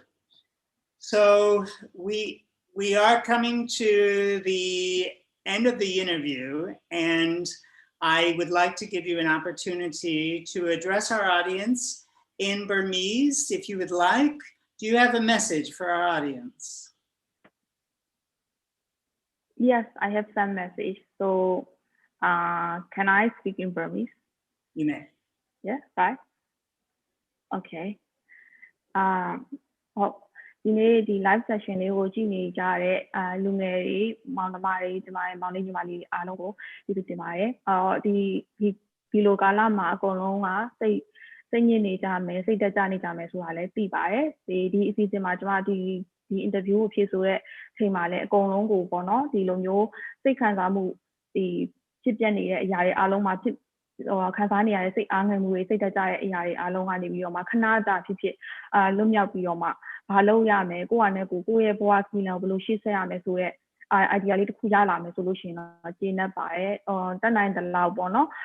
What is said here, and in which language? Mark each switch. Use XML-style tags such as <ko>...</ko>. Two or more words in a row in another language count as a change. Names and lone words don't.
<en>So we are coming to the end of the interview, and I would like to give you an opportunity to address our audience in Burmese, if you would like. Do you have a message for our audience? Yes, I have some message. So can I speak in Burmese? You may. Yeah, bye.</en> <my>Okay. ဒီနေ့ဒီ</my> <en>live session</en> <my>လေးကိုကြည့်နေကြတဲ့လူငယ်တွေမောင်နှမတွေဒီမှာမောင်လေးညီမလေးအားလုံးကိုကျေးဇူးတင်ပါတယ်ဒီလိုကာလမှာအကုန် လုံးကစိတ်ညစ်နေကြမယ်စိတ်တက်ကြနေကြမယ်ဆိုတာလည်းသိပါတယ်ဒီအစီအစဉ်မှာကျွန်မဒီ interview ကိုဖြည့်ဆိုတဲ့အချိန်မှာလည်းအကုန်လုံးကိုပေါ့နော်ဒီလိုမျိုးစိတ်ခံစားမှုဒီဖြစ်ပျက်နေတဲ့အရာတွေအားလုံးမှာဖြစ်ခံစားနေရတဲ့စိတ်အားငယ်မှုတွေစိတ်တက်ကြတဲ့အရာတွေအားလုံးကနေပြီးတော့မှခဏတာဖြစ်လွတ်မြောက်ပြီးတော့မှဘာလုပ်ရမလဲကိုယ့်အနေနဲ့ကိုယ့်ရဲ့ဘဝစီလံဘယ်လိုရှေ့ဆက်ရမလဲဆိုတော့ idea လေးတစ်ခုရလာမယ်ဆိုလို့ရှိရင်တော့ကျေနပ်ပါတယ်တက်နိုင်တဲ့လောက်ပေါ့နော်</my>